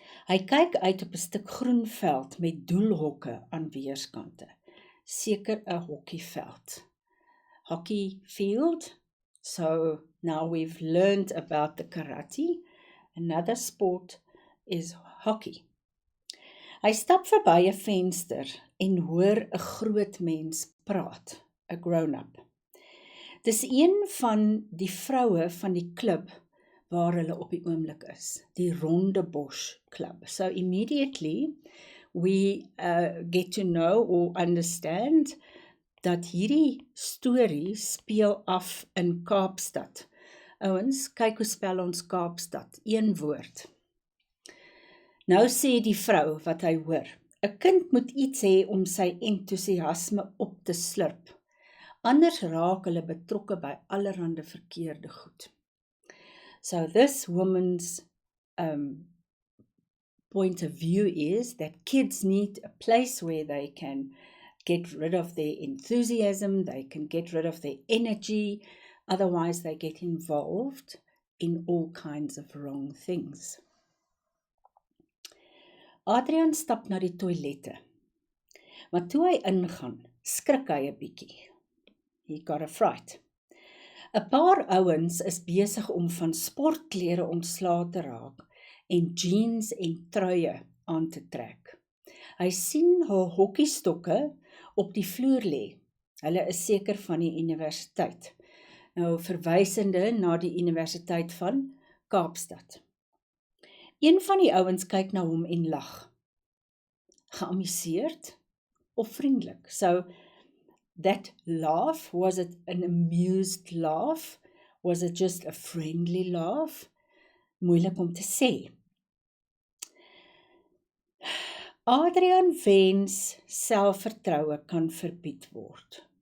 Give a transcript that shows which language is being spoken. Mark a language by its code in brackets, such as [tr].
[af] Hy kyk uit op 'n stuk groen veld met doelhokke aan weerskante. Seker 'n hokkieveld. [en] Hockey field. So now we've learned about the karate. Another sport is hockey. [af] Hy stap verby 'n venster en hoor 'n groot mens praat, 'n grown-up. Dis een van die vroue van die klub waar hulle op die oomblik is, die Rondebosch Club. [en] So immediately we get to know or understand [af] dat hierdie storie speel af in Kaapstad. Ouens, kyk hoe spel ons Kaapstad, een woord. Nou sê die vrou wat hy hoor, 'n kind moet iets hê om sy entoesiasme op te slurp. Anders raak hulle betrokke by allerhande verkeerde goed. [en] So this woman's point of view is that kids need a place where they can get rid of their enthusiasm, they can get rid of their energy, otherwise they get involved in all kinds of wrong things. [af] Adrian stap na die toilette, maar toe hy ingaan, skrik hy 'n bietjie. [en] He got a fright. [af] 'n Paar ouens is besig om van sportklere ontslae te raak en jeans en truie aan te trek. Hy sien hul hokkiestokke op die vloer lê. Hulle is seker van die universiteit. Nou verwysende na die Universiteit van Kaapstad. Een van die ouens kyk na hom en lag. Geamuseerd of vriendelik. [en] So that laugh, was it an amused laugh? Was it just a friendly laugh? [af] Moeilik om te sê. Adrian wens selfvertroue kan verbied word.